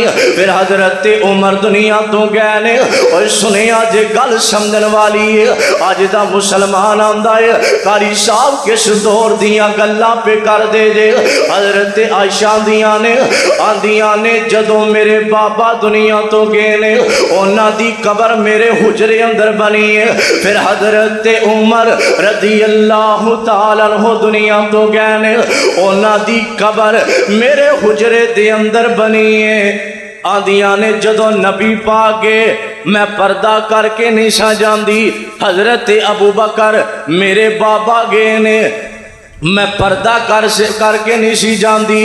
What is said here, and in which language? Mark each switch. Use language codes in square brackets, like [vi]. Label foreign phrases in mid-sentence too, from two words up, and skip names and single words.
[pa] فیر حضرت عمر دنیا توں گئے نیں تے سنیا جے گل سمجھن والی اے اج دا مسلمان آکھدا اے قاری صاحب کس دور دیاں گلاں پے کر دے جے. حضرت عائشہ دیاں نیں آکھدیاں نیں جدوں میرے بابا دنیا توں گئے نیں اونہاں دی قبر میرے حجرے اندر بنی اے. فیر حضرت عمر [ar] رضي الله تعالى عنه [pa] دنیا توں گئے نیں اونہاں دی قبر میرے حجرے دے اندر بنی اے. آکھدیاں نیں جدوں نبی پاک گئے میں پردہ کرکے نہیں سا جاندی. حضرت ابو بکر میرے بابا گئے نیں میں پردہ کرکے نہیں سی جاندی.